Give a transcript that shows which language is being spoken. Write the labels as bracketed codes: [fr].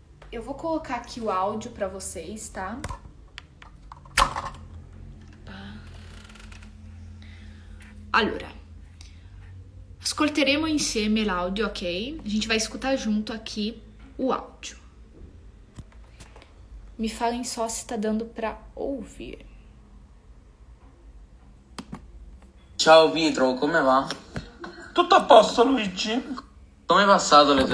[pt] Eu vou colocar aqui o áudio para vocês, tá? [it] Allora, ascolteremo insieme l'audio, ok? [pt] A gente vai escutar junto aqui o áudio. Me falem só se tá dando para ouvir. [it] Ciao Pietro, come va? Tutto a posto, Luigi? Come è passato le tue...